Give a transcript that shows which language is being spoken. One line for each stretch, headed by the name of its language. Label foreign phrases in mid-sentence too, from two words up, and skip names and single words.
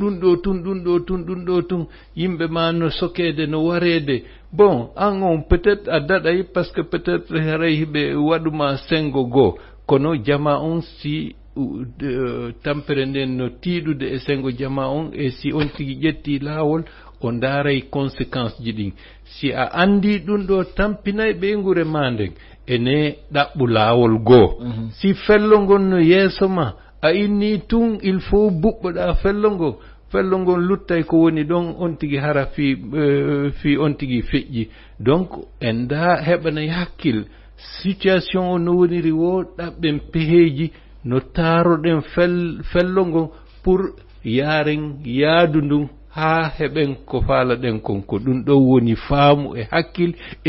Fula: ɗo tun yimɓe ma no sokede no wareede bon an
French: on peut être
Fula: a daɗay
French: par ce que peut être
Fula: haray hiɓe waɗuma sengo goo kono jama on si tampere nden no tiiɗude e sengo jama on e si on tigi ƴetti laawol o ndaaray conséquence ji ɗin si a andi ɗum ɗo tampinay ɓeygure ma nden ene ɗaɓɓu laawol goo si fellongol no yeeso ma a inni tun
French: il faut
Fula: buɓɓoɗa fellongol luttay ko woni ɗon on tigi hara fi on tigi feƴƴi donc en da heɓanay hakkil situation o no woniri wo ɗaɓɓen peheji no taaroɗen fellongol pour yaren yaadu ndun ha heɓen ko faalaɗen kon ko ɗum ɗo woni faamu e hakkil e